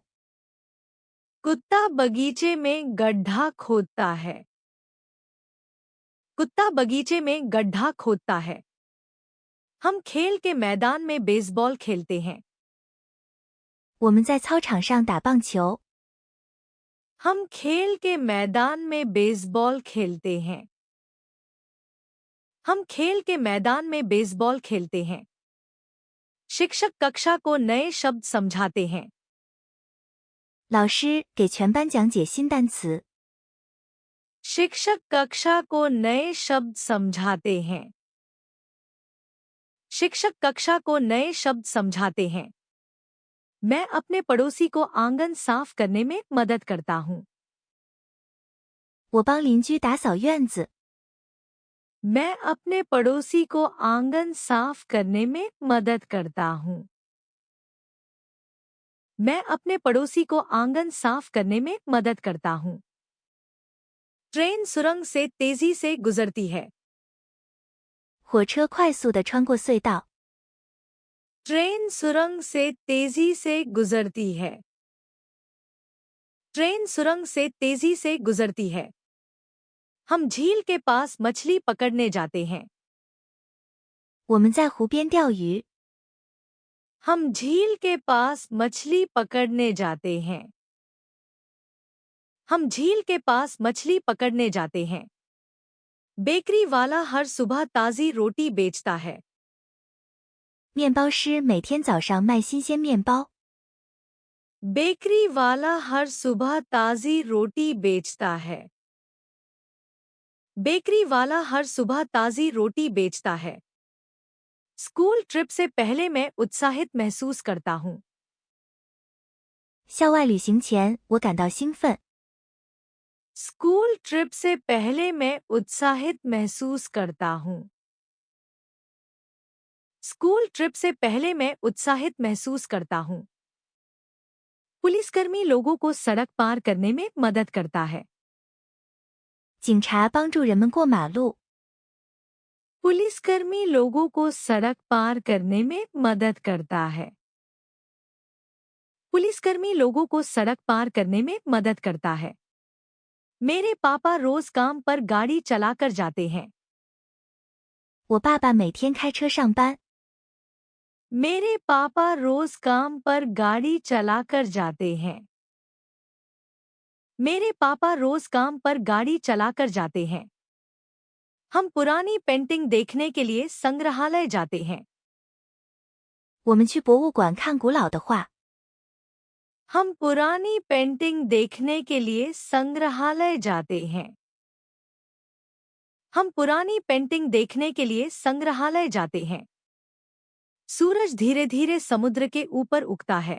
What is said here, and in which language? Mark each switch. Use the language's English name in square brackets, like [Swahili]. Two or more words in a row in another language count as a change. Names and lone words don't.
[Hindi] कुत्ता बगीचे में गड्ढा खोदता है। कुत्ता बगीचे में गड्ढा खोदता है। हम खेल के मैदान में बेसबॉल खेलते हैं। [Chinese] 我们在操场上打棒球。 [Hindi] हम खेल के मैदान में बेसबॉल खेलते हैं। हम खेल के मैदान में बेसबॉल खेलते हैं। शिक्षक कक्षा को नए शब्द समझाते हैं। [Chinese] 老师给全班讲解新单词。 [Hindi] शिक्षक कक्षा को नए शब्द समझाते हैं। शिक्षक कक्षा को नए शब्द समझाते हैं। मैं अपने पड़ोसी को आंगन साफ करने में मदद करता हूँ। [Chinese] 我帮邻居打扫院子。 [Hindi] मैं अपने पड़ोसी को आंगन साफ करने में मदद करता हूँ। मैं अपने पड़ोसी को आंगन साफ करने में मदद करता हूँ। ट्रेन सुरंग से तेजी से गुजरती है। [Chinese] 火车快速地穿过隧道。 [Hindi] ट्रेन सुरंग से तेजी से गुजरती है। ट्रेन सुरंग से तेजी से गुजरती है। हम झील के पास मछली पकड़ने जाते हैं। [Chinese] 我们在湖边钓鱼。 [Hindi] हम झील के पास मछली पकड़ने जाते हैं। हम झील के पास मछली पकड़ने जाते हैं। बेकरी वाला हर सुबह ताज़ी रोटी बेचता है। [Chinese] 面包师每天早上卖新鲜面包。 [Hindi] बेकरी वाला हर सुबह ताज़ी रोटी बेचता है। बेकरी वाला हर सुबह ताज़ी रोटी बेचता है। [English] school trip [Hindi] से पहले मैं उत्साहित महसूस करता हूँ। [Chinese] 校外旅行前，我感到兴奋。 [English] school trip [Hindi] से पहले मैं उत्साहित महसूस करता हूँ। [English] school trip [Hindi] से पहले मैं उत्साहित महसूस करता हूँ। पुलिसकर्मी लोगों को सड़क पार करने में मदद करता है। [Chinese] 警察帮助人们过马路。 [Hindi] पुलिसकर्मी लोगों को सड़क पार करने में मदद करता है। पुलिसकर्मी लोगों को सड़क पार करने में मदद करता है। मेरे पापा रोज काम पर गाड़ी चलाकर जाते हैं। [Chinese] 我爸爸每天开车上班。 [Hindi] मेरे पापा रोज काम पर गाड़ी चलाकर जाते हैं। मेरे पापा रोज काम पर गाड़ी चलाकर जाते हैं। हम पुरानी पेंटिंग देखने के लिए संग्रहालय जाते हैं। [Chinese] 我们去博物馆看古老的画。 [Hindi] हम पुरानी पेंटिंग देखने के लिए संग्रहालय जाते हैं। हम पुरानी पेंटिंग देखने के लिए संग्रहालय जाते हैं। सूरज धीरे धीरे समुद्र के ऊपर उगता है।